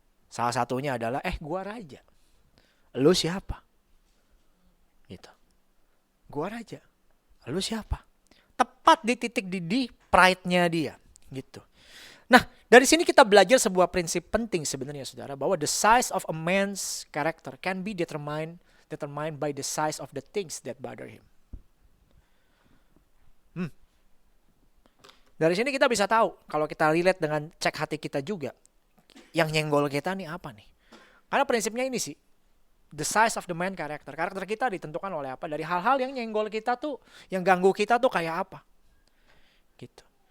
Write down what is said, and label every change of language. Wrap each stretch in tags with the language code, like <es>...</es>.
<id>Salah satunya adalah, gua raja. Lu siapa? Gitu. Gua raja. Lu siapa? Tepat di titik didih pride-nya dia. Gitu. Nah, dari sini kita belajar sebuah prinsip penting sebenarnya saudara.</id> <en>Bahwa the size of a man's character can be determined by the size of the things that bother him.</en> <id>Dari sini kita bisa tahu, kalau kita relate dengan cek hati kita juga. Yang nyenggol kita nih apa nih? Karena prinsipnya ini sih.</id> <en>The size of the man character.</en> <id>Karakter kita ditentukan oleh apa? Dari hal-hal yang nyenggol kita tuh, yang ganggu kita tuh kayak apa? Gitu.</id>